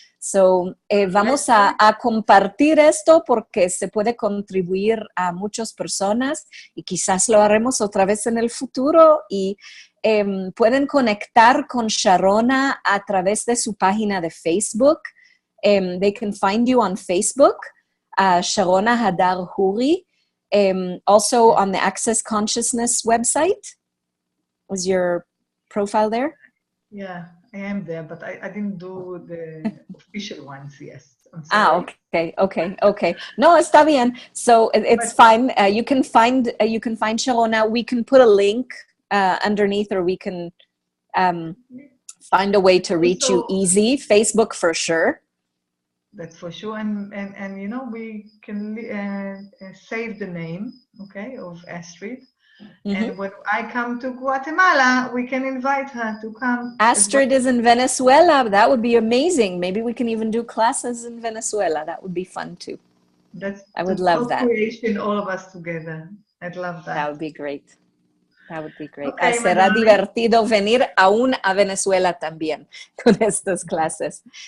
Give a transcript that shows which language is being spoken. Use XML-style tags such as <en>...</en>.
<es>So, vamos a compartir esto porque se puede contribuir a muchas personas y quizás lo haremos otra vez en el futuro y pueden conectar con Sharona a través de su página de Facebook.</es> <en>They can find you on Facebook, Sharona Hadar Houri. Also on the Access Consciousness website. Was your profile there? Yeah. I am there, but I didn't do the official ones. Yes. I'm sorry. Okay.</en> <es>No, está bien.</es> <en>So it's fine. You can find Sharona. We can put a link underneath, or we can find a way to reach you easy. Facebook for sure. That's for sure. And you know, we can save the name, okay, of Astrid. Mm-hmm. And when I come to Guatemala, we can invite her to come. Astrid is in Venezuela. That would be amazing. Maybe we can even do classes in Venezuela. That would be fun too. I would love that. Co-creation, all of us together. I'd love that. That would be great. That would be great.</en> <es>Okay, será divertido venir aún a Venezuela también con estas clases.</es>